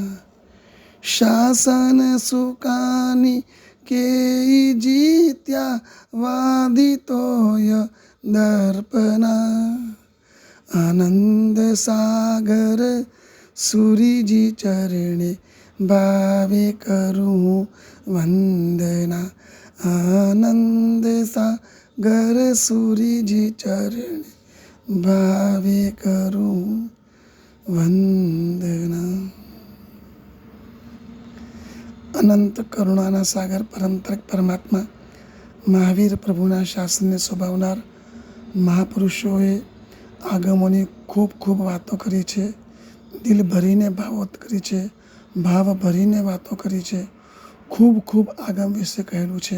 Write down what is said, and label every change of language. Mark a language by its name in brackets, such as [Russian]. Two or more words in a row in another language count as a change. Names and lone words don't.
[Gujarati] શાસન સુકાની કે જીત્યા વાદિતોય દર્પણા આનંદ સાગર સૂરીજી ચરણે ભાવે કરું વંદના આનંદ સાગર સૂરીજી ચરણે ભાવે કરું વંદના। અનંત કરુણાના સાગર પરંતરક પરમાત્મા મહાવીર પ્રભુના શાસનને શોભાવનાર મહાપુરુષોએ આગમોની ખૂબ ખૂબ વાતો કરી છે, દિલ ભરીને ભાવોત કરી છે, ભાવ ભરીને વાતો કરી છે, ખૂબ ખૂબ આગમ વિશે કહેલું છે.